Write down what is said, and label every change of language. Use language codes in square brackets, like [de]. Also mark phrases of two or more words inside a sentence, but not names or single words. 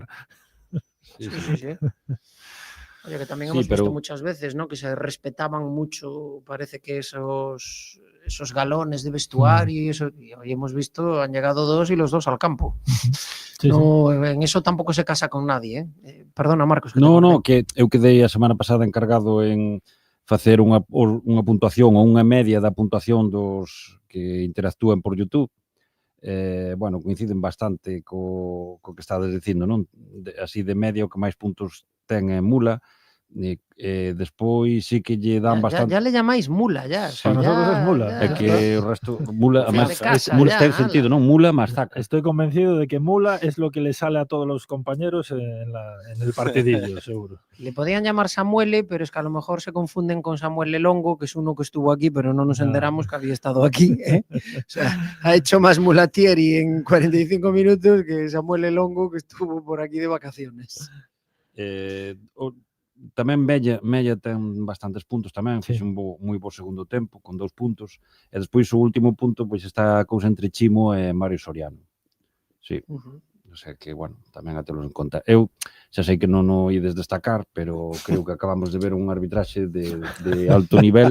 [es] Sí. Oye, que también hemos visto muchas veces, ¿no? Que se respetaban mucho, parece que esos galones de vestuario y eso. Y hoy hemos visto, han llegado 2 y los 2 al campo. No, en eso tampouco se casa con nadie, Perdona, Marcos. [gl] Que eu quedei a semana pasada encargado en facer unha puntuación ou unha media da puntuación dos que interactúan por YouTube. Bueno, coinciden bastante co que estades dicindo, non? Así de media o que máis puntos ten é Mula. Despois sí que lle dan bastante. [es] Ya le llamáis Mula, ya. Para nosotros es Mula. [gl] É que o resto, Mula, además, Mula está en sentido, ¿no? [es] Mula más Zaca. Estoy convencido de que Mula es lo que le sale a todos los compañeros en el partidillo, seguro. Le podían llamar Samuele, pero es que a lo mejor se confunden con Samuel Longo, que es uno que estuvo aquí, pero no nos enteramos que había estado aquí. O sea, ha hecho más Mulatieri en 45 minutos que Samuel Longo, que estuvo por aquí de vacaciones. [gl] Tamén Mella ten bastantes puntos tamén, fixe un moi bo segundo tempo con 2 puntos, e despois o último punto pois está a cousa entre Chimo e Mario Soriano. [es] Sí. O sea que, bueno, [gl] tamén a telos en conta. Eu xa sei que non o ides destacar, pero creo que acabamos de ver un arbitraxe de alto nivel.